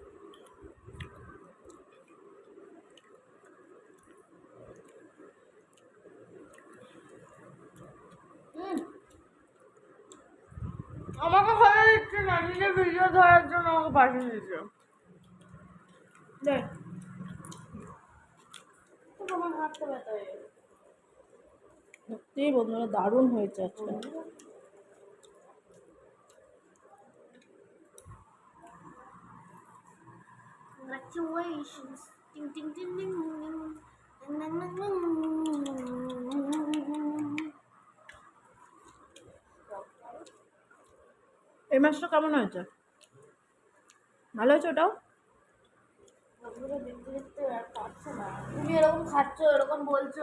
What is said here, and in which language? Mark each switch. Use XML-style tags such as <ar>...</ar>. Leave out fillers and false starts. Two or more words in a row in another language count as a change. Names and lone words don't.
<bn>আমাকে ভালো দিচ্ছে না, নিজে ভিডিও ধরার জন্য আমাকে পাঠিয়ে দিচ্ছে। দেখ তোমার হাতটা ব্যথা হয়ে গেল। সত্যি বন্ধুরা দারুণ হয়েছে আজকে।</bn> <en>Congratulations. Ding ding ding ding ding.</en> <bn>এই মাছটা কেমন হয়েছে? ভালো হয়েছে ওটাও? দেখতে দেখতে আর পারছো না, তুমি এরকম খাচ্ছ, এরকম বলছো।</bn>